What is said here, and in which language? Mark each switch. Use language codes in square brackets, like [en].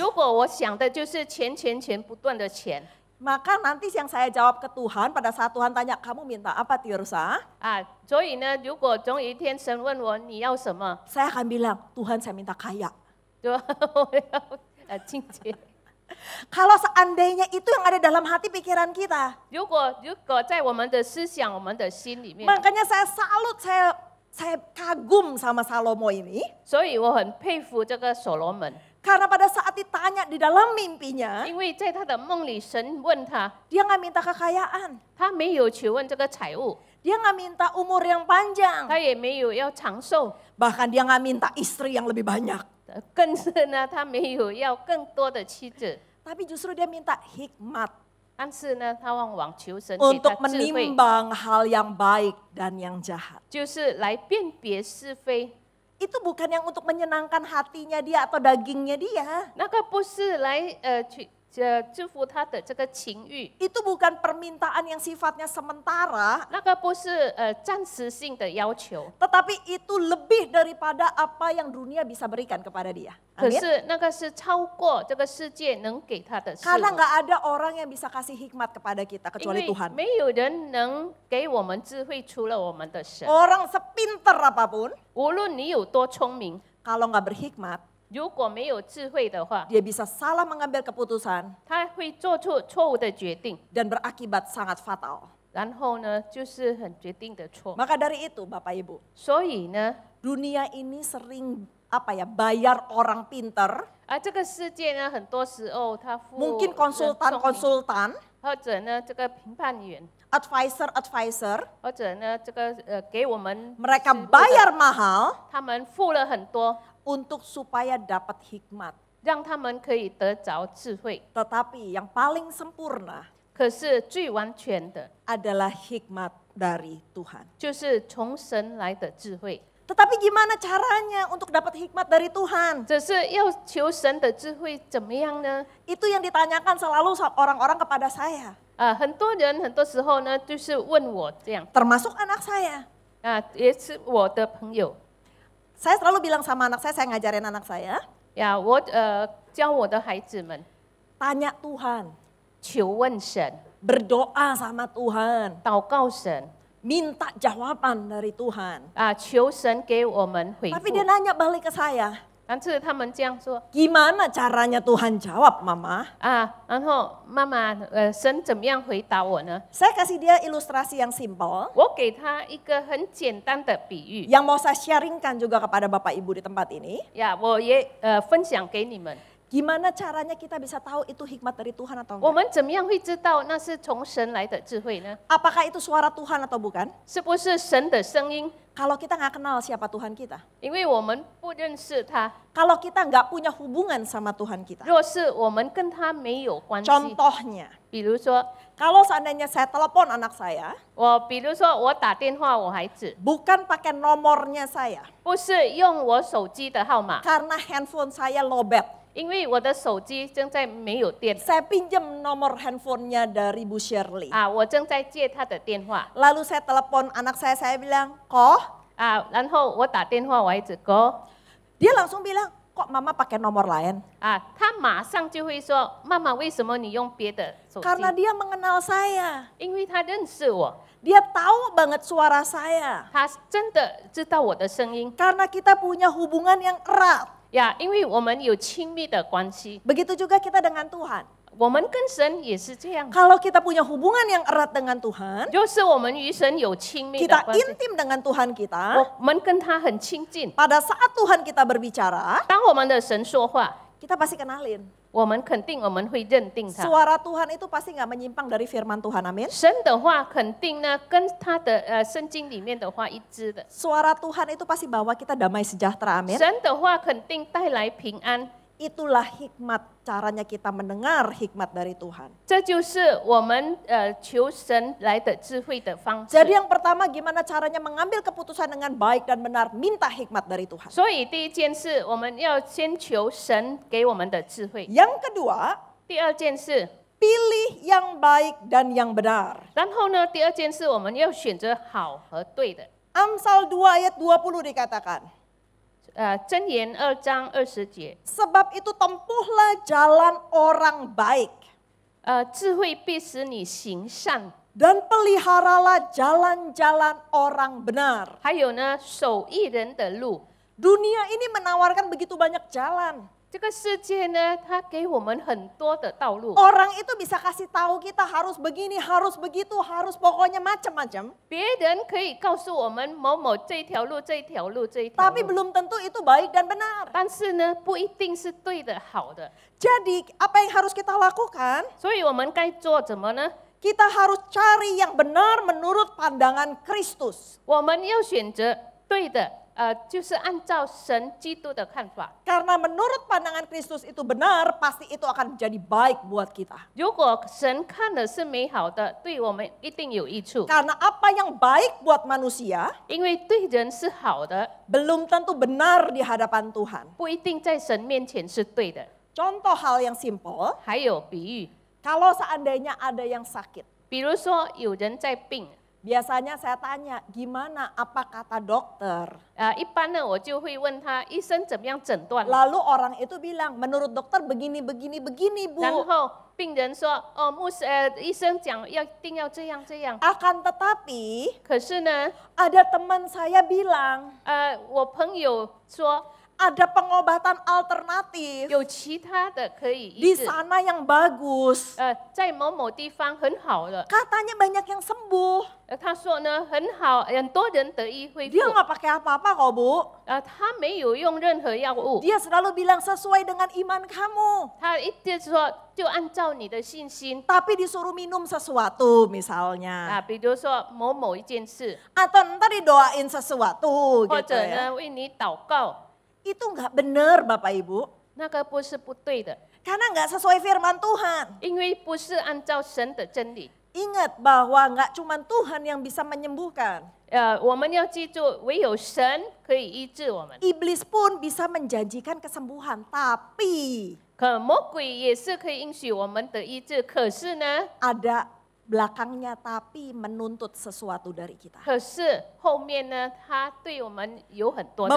[zh] 如果我想的就是钱不断的钱 [id] maka nanti yang saya jawab ke Tuhan pada saat Tuhan tanya, kamu minta apa Tirsa? [zh] 啊，所以呢，如果总有一天神问我你要什么， [id] Saya akan bilang, Tuhan saya minta kaya. [zh] 就我要金钱。 [id] Kalau seandainya itu yang ada dalam hati pikiran kita. [zh] 如果在我们的思想、我们的心里面， [id] Makanya saya salut, saya kagum sama Salomo ini. [zh] 所以我很佩服这个所罗门， [id] Karena pada saat ditanya di dalam mimpinya, [zh] 因为在他的梦里，神问他， [id] dia nggak minta kekayaan. [zh] 他没有求问这个财物， [id] Dia nggak minta umur yang panjang. [zh] 他也没有要长寿， [id] Bahkan dia nggak minta istri yang lebih banyak. [zh] 更是呢，他没有要更多的妻子， [id] Tapi justru dia minta hikmat [zh] 但是呢，他往往求神给他 [id] untuk [zh] 智慧， [id] menimbang hal yang baik dan yang jahat. [zh] 就是来辨别是非。 [id] Itu bukan yang untuk menyenangkan hatinya dia atau dagingnya dia. [zh] 那个不是来去制服他的这个情欲， [id] Itu bukan permintaan yang sifatnya sementara, [zh] 那个不是暂时性的要求， [id] tetapi itu lebih daripada apa yang dunia bisa berikan kepada dia. [zh] 可 [id] Amin. [zh] 是那个是超过这个世界能给他的事 [id] Karena [zh] 物， [id] nggak ada orang yang bisa kasih hikmat kepada kita kecuali [zh] 为 [id] Tuhan. [zh] 没有人能给我们智慧，除了我们的神。 [id] Orang sepinter apapun, [zh] 无论你有多聪明， [id] kalau nggak berhikmat, [zh] 如果没有智慧的话， [id] dia bisa salah mengambil keputusan [zh] 他会做出错误的决定， [id] dan berakibat sangat fatal. [zh] 然后呢，就是很决定的错。 [id] Maka dari itu Bapak Ibu, [zh] 所以呢， [id] dunia ini sering bayar orang pinter, [zh] 这个世界呢，很多时候他付 [id] mungkin [zh] 人聪明 [id] konsultan-konsultan, [zh] 或者呢，这个评判员， [id] advisor, [zh] 或者呢，这个给我们 [id] mereka [zh] 师傅的 [id] bayar mahal [zh] 他们付了很多， [id] untuk supaya dapat hikmat. [zh] 让他们可以得着智慧。 [id] Tetapi yang paling sempurna [zh] 可是最完全的， [id] adalah hikmat dari Tuhan. [zh] 就是从神来的智慧。 [id] Tetapi gimana caranya untuk dapat hikmat dari Tuhan? [zh] 只是要求神的智慧怎么样呢？ [id] Itu yang ditanyakan selalu orang-orang kepada saya. [zh] 很多人很多时候呢，就是问我这样， [id] Termasuk anak saya. [zh] 也是我的朋友 [id] Saya selalu bilang sama anak saya ngajarin anak saya, [zh] 呀，我教我的孩子们 [id] tanya Tuhan, [zh] 求问神， [id] berdoa sama Tuhan, [zh] 祷告神 [id] minta jawaban dari Tuhan. [zh] 求神给我们回 [id] Tapi [zh] 复 [id] dia。 nanya balik ke saya, [zh] 但是他们这样说 [id] gimana caranya Tuhan jawab Mama? [zh] 然后妈妈，神怎么样回答我呢？ [id] Saya kasih dia ilustrasi yang simple, [zh] 我给他一个很简单的比喻， [id] yang mau saya sharingkan juga kepada Bapak Ibu di tempat ini. [zh] 我也分享给你们。 [id] Gimana caranya kita bisa tahu itu hikmat dari Tuhan atau [zh] 我 [id] enggak? [zh] 们怎么样会知道那是从神来的智慧呢？ [id] Apakah itu suara Tuhan atau bukan? [zh] 是不是神的声音？ [id] Kalau kita nggak kenal siapa Tuhan kita. [zh] 因为我们不认识他， [id] Kalau kita nggak punya hubungan sama Tuhan kita. [zh] 若是我们跟他没有关系， [id] Contohnya, [zh] 比如说 [id] kalau seandainya saya telepon anak saya, [zh] 比如说我打电话我孩子， [id] bukan pakai nomornya saya, [zh] 不是用我手机的号码， [id] karena handphone saya lowbat. [zh] 因为我的手机正在没有电 [id] Saya pinjam nomor handphonenya dari Bu Shirley. [zh] 我正在借他的电话 [id] Lalu saya telepon anak saya bilang, kok? [zh] 然后我打电话我孩子哥 [id] Dia langsung bilang, kok mama pakai nomor lain? [zh] 他马上就会说妈妈为什么你用别的手机？ [id] Karena dia mengenal saya. [zh] 因为他认识我， [id] Dia tahu banget suara saya. [zh] 他真的知道我的声音 [id] Karena kita punya hubungan yang erat. [zh] 因为我们有亲密的关系， [id] Begitu juga kita dengan Tuhan. [zh] 我们跟神也是这样。 [id] Kalau kita punya hubungan yang erat dengan Tuhan, [zh] 就是我们与神有亲密的 [id] kita [zh] 关系， [id] intim dengan Tuhan kita. [zh] 我们跟他很亲近。 [id] Pada saat Tuhan kita berbicara, [zh] 当我们的神说话， [id] kita pasti kenalin. [zh] 我们肯定我们会认定它。 [id] Suara Tuhan itu pasti nggak menyimpang dari firman Tuhan, amin. [zh] 神的话肯定呢跟他的圣经里面的话一致的。 [id] Suara Tuhan itu pasti bawa kita damai sejahtera, amin. [zh] 神的话肯定带来平安。 [id] Itulah hikmat caranya kita mendengar hikmat dari Tuhan. [zh] 这就是我们求神来的智慧的方式。 [id] Jadi yang pertama gimana caranya mengambil keputusan dengan baik dan benar, minta hikmat dari Tuhan. [zh] 所以第一件事，我们要先求神给我们的智慧。 [id] Yang kedua, [zh] 第二件事， [id] pilih yang baik dan yang benar. [zh] 然后呢，第二件事我们要选择好和对的。 [id] Amsal 2 ayat 20 dikatakan. [zh] 箴言2章20节， [id] Sebab itu tempuhlah jalan orang baik. [zh] 智慧必使你行善。 [id] Dan peliharalah jalan-jalan orang benar. [zh] 还有呢，守义人的路。 [id] Dunia ini menawarkan begitu banyak jalan. [zh] 这个世界呢，它给我们很多的道路。 [id] Orang itu bisa kasih tahu kita harus begini, harus begitu, harus pokoknya macam-macam. [zh] 别人可以告诉我们某某这一条路、这一条路、这一条 [id] Tapi [zh] 路， [id] belum tentu itu baik dan benar. [zh] 但是呢，不一定是对的、好的。 [id] Jadi apa yang harus kita lakukan? [zh] 所以我们该做什么呢？ [id] Kita harus cari yang benar menurut pandangan Kristus. [zh] 我们要选择对的，就是按照神基督的看法。 [id] Karena menurut pandangan Kristus itu benar, pasti itu akan menjadi baik buat kita. [zh] 如果神看的是美好的，对我们一定有益处。 [id] Karena apa yang baik buat manusia, [zh] 因为对人是好的， [id] belum tentu benar di hadapan Tuhan. [zh] 不一定在神面前是对的。 [id] Contoh hal yang simple, [zh] 还有比喻， [id] kalau seandainya ada yang sakit, [zh] 比如说有人在病， [id] biasanya saya tanya, gimana apa kata dokter? [zh] 一般呢我就会问他医生怎么样诊断， [id] Lalu orang itu bilang, menurut dokter begini, begini, begini, [zh] 然 [id] Bu. [zh] 后病人说哦医生讲要一定要这样这样， [id] Akan tetapi, [zh] 可是呢 [id] ada teman saya bilang, [zh] 我朋友说 [id] ada pengobatan alternatif [zh] 有其他的可以 [id] di [zh] 医治， [id] sana yang bagus. [zh] 在某某地方很好的， [id] Katanya banyak yang sembuh. [zh] 他说呢很好，很多人得医恢复， [id] Dia nggak pakai apa-apa kok, Bu. [zh] 他没有用任何药物， [id] Dia selalu bilang sesuai dengan iman kamu. [zh] 他一直说就按照你的信心 [id] Tapi disuruh minum sesuatu misalnya. [zh] 比如说某一件事， [id] Atau ntar didoain sesuatu [zh] 或 [id] gitu [zh] 者 [id] ya. [zh] 呢为你祷告， [id] Itu nggak benar Bapak Ibu. [zh] 那个不是不对的， [id] Karena nggak sesuai firman Tuhan. [zh] 因为不是按照神的真理。 [id] Ingat bahwa nggak cuma Tuhan yang bisa menyembuhkan. [zh] 我们要记住，唯有神可以医治我们。 [id] Iblis pun bisa menjanjikan kesembuhan. Tapi [zh] 可魔鬼也是可以应许我们的医治，可是呢， [id] ada belakangnya tapi menuntut sesuatu dari kita. [zh] 可是后面呢，他对我们有很多的